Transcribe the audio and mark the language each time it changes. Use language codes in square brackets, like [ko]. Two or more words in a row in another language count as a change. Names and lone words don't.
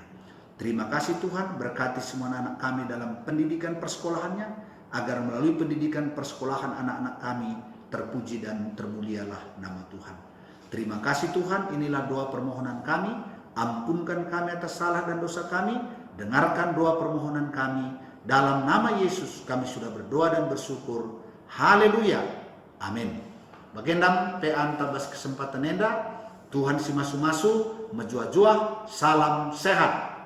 [id] Terima kasih Tuhan, berkati semua anak-anak kami dalam pendidikan persekolahannya, agar melalui pendidikan persekolahan anak-anak kami terpuji dan termulialah nama Tuhan. Terima kasih Tuhan, inilah doa permohonan kami, ampunkan kami atas salah dan dosa kami, dengarkan doa permohonan kami, dalam nama Yesus kami sudah berdoa dan bersyukur. Haleluya. Amin. [btx] Bagendam pe antabas kesempatan enda, Tuhan si masu-masu, menjua-jua, salam sehat.